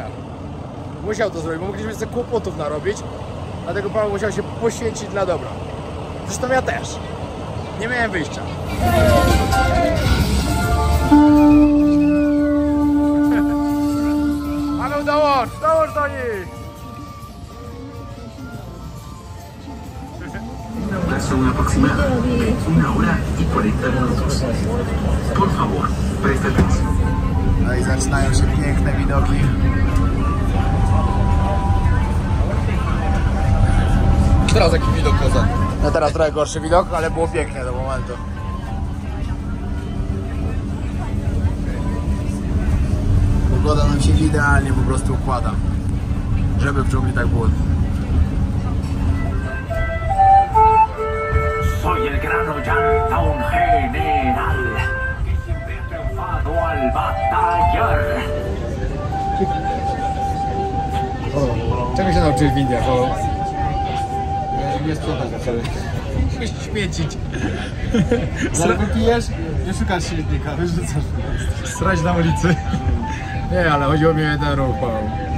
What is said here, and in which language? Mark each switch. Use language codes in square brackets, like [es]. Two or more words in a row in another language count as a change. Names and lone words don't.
[pl] Musiał to zrobić, bo mogliśmy sobie kłopotów narobić, dlatego Paweł musiał się poświęcić dla dobra. Zresztą ja też. Nie miałem wyjścia. Paweł, dołącz do nich! [es] Son aproximada, 1 hora y 40 minutos. Por favor, preste atención. [pl] No i zaczynają się piękne widoki. Teraz jaki widok poza. No teraz trochę gorszy widok, ale było pięknie do momentu. Pogoda nam się idealnie po prostu układa, żeby w dżungli tak było. [es] Soy el gran Ollanta, un general que siempre ha triunfado al batallar. [pl] Czego się nauczyłeś w Indiach? Nie sprzątać na wcale. Śmiecić. Jak wypijesz, nie szukasz śmietnika, wyrzucasz. Srać na ulicy. Nie, ale chodziło mi o jeden ruch, Paweł.